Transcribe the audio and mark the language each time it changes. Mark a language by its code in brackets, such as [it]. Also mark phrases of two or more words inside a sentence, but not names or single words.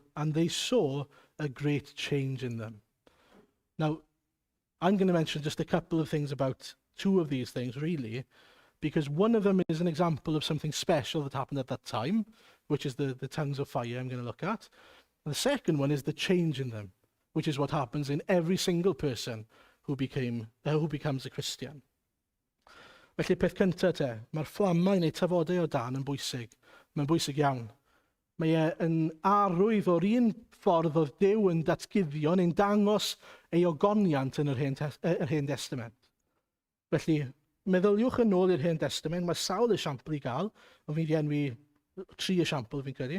[en] And they saw a great change in them. Now, I'm going to mention just a couple of things about two of these things, really, because one of them is an example of something special that happened at that time, which is the tongues of fire I'm going to look at. And the second one is the change in them, which is what happens in every single person who becomes a Christian. [cy] Felly, peth cyntaf te, mae'r fflamau neu tafodau o dan yn bwysig. Mae'n bwysig iawn. Mae yn arwydd o'r un ffordd oedd Duw yn datguddio neu'n dangos ei ogoniant yn yr Hen Testament. Felly, meddyliwch yn ôl i'r Hen Testament, mae sawl esiampl i gael, ond fi'n di enwi 3 esiampl fi'n credu.